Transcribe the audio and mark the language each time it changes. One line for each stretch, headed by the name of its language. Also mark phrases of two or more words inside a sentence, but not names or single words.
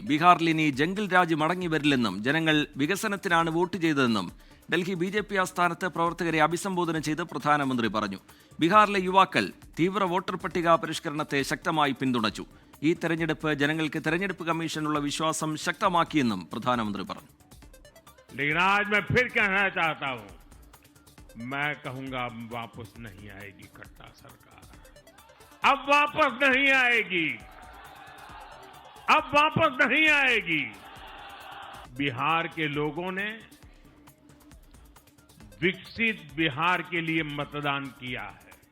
Malayalam: ബീഹാറിൽ ഇനി ജംഗിൾ രാജ് മടങ്ങി വരില്ലെന്നും ജനങ്ങൾ വികസനത്തിനാണ് വോട്ട് ചെയ്തതെന്നും ഡൽഹി BJP ആസ്ഥാനത്ത് പ്രവർത്തകരെ അഭിസംബോധന ചെയ്ത് പ്രധാനമന്ത്രി പറഞ്ഞു. ബീഹാറിലെ യുവാക്കൾ തീവ്ര വോട്ടർ പട്ടിക പരിഷ്കരണത്തെ ശക്തമായി പിന്തുണച്ചു. ഈ തെരഞ്ഞെടുപ്പ് ജനങ്ങൾക്ക് തെരഞ്ഞെടുപ്പ് കമ്മീഷനുള്ള വിശ്വാസം ശക്തമാക്കിയെന്നും പ്രധാനമന്ത്രി പറഞ്ഞു.
Hindi: लेकिन आज मैं फिर कहना चाहता हूं, मैं कहूंगा वापस नहीं आएगी खट्टा सरकार. अब वापस नहीं आएगी, अब वापस नहीं आएगी. बिहार के लोगों ने विकसित बिहार के लिए मतदान किया है.